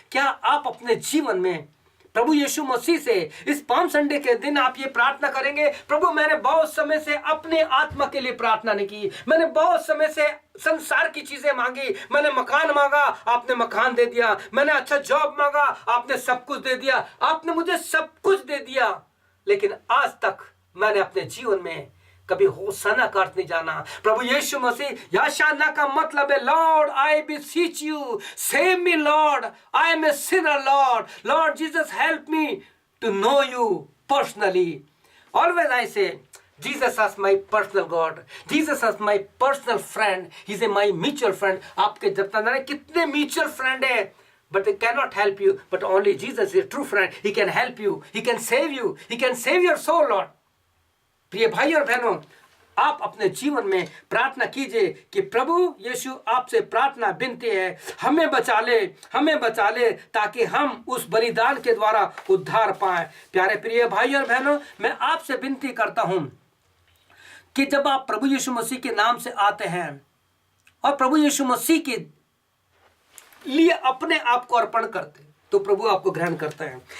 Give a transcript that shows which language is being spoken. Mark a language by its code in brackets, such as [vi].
[hi] क्या आप अपने जीवन में प्रभु यीशु मसीह से इस पाम संडे के दिन आप ये प्रार्थना करेंगे, प्रभु मैंने बहुत समय से अपने आत्मा के लिए प्रार्थना नहीं की, मैंने बहुत समय से संसार की चीजें मांगी, मैंने मकान मांगा, आपने मकान दे दिया, मैंने अच्छा जॉब मांगा, आपने सब कुछ दे दिया, आपने मुझे सब कुछ दे दिया, लेकिन आज तक मैंने अपने जीवन में कभी होशाना का अर्थ नहीं जाना। प्रभु यीशु मसीह, याशाना का मतलब है [en] Lord I beseech you, save me Lord, I am a sinner Lord, Lord Jesus help me to know you personally. Always I say Jesus is my personal God, Jesus is my personal friend, he is my mutual friend। [hi] आपके जितने कितने [en] mutual friend है, but they cannot help you, but only Jesus is a true friend, he can help you, he can save you, he can save your soul Lord। [hi] प्रिय भाई और बहनों, आप अपने जीवन में प्रार्थना कीजिए कि प्रभु यीशु आपसे प्रार्थना विनती है, हमें बचा ले ताकि हम उस बलिदान के द्वारा उद्धार पाएं। प्यारे प्रिय भाई और बहनों, मैं आपसे विनती करता हूं कि जब आप प्रभु यीशु मसीह के नाम से आते हैं और प्रभु यीशु मसीह के लिए अपने आप को अर्पण करते हैं, तो प्रभु आपको ग्रहण करते हैं।